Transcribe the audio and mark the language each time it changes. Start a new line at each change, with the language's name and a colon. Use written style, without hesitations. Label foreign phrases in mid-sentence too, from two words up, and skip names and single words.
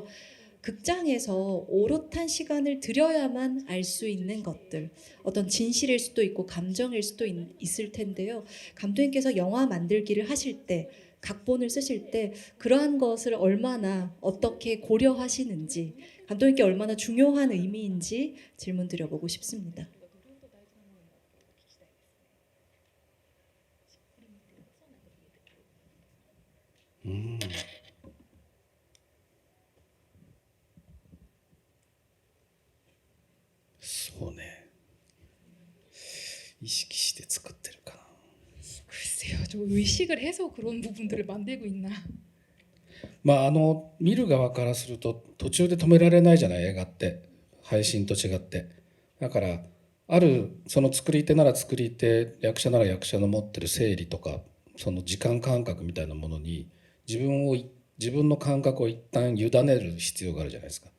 Korean: 극장에서 오롯한 시간을 들여야만 알 수 있는 것들, 어떤 진실일 수도 있고 감정일 수도 있을 텐데요. 감독님께서 영화 만들기를 하실 때, 각본을 쓰실 때 그러한 것을 얼마나 어떻게 고려하시는지, 감독님께 얼마나 중요한 의미인지 질문 드려보고 싶습니다.
Japanese: そうね。意識して作ってるかな。
Korean: 글쎄요, 좀 의식을 해서 그런 부분들을 만들고 있나.
Japanese: 見る側からすると途中で止められないじゃない、映画って配信と違って。だからあるその作り手なら作り手、役者なら役者の持ってる整理とか、その時間感覚みたいなものに自分の感覚を一旦委ねる必要があるじゃないですか。